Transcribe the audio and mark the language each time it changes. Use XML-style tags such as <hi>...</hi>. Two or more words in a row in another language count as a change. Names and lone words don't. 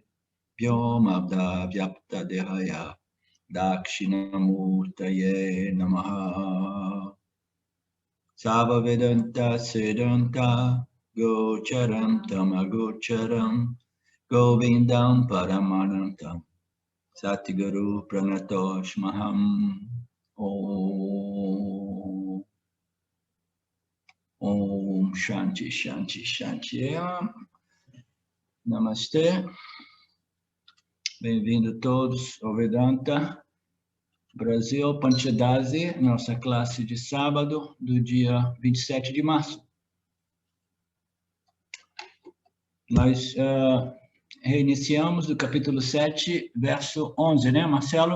<sa>Vyomabda Vyapta Dehaya Dakshinamurtaye Namaha Sava Vedanta Siddhanta Gocharam Tamagocharam Govindam Paramanantam Satguru Pranatosh Maham Om Om Shanti Shanti Shanti Namastê.</sa> <pt>Bem-vindo todos ao Vedanta Brasil Panchadasi, nossa classe de sábado do dia 27 de março. Nós reiniciamos do capítulo 7, verso 11, né, Marcelo?</pt>